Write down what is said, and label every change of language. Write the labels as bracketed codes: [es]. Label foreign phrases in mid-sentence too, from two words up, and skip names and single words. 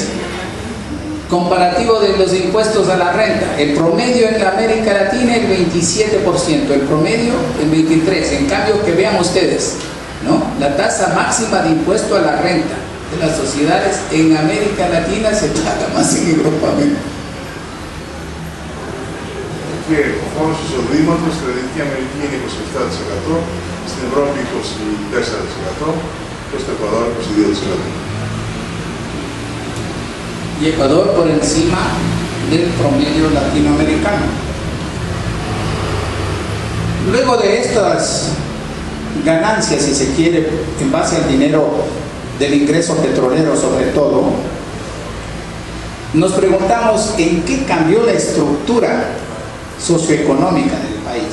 [es] Comparativo de los impuestos a la renta. El promedio en la América Latina el 27%, el promedio el 23%. En cambio, que vean ustedes, ¿no? La tasa máxima de impuesto a la renta de las sociedades en América Latina se paga más en Europa. [el] Και ο φόρος εισοδήματος στη Λατινική Αμερική είναι 27%, στην Ευρώπη 24% και στο Εκουαδόρ 22%. [es] Y Ecuador por encima del promedio latinoamericano. Luego de estas ganancias, si se quiere, en base al dinero del ingreso petrolero sobre todo, nos preguntamos en qué cambió la estructura socioeconómica del país.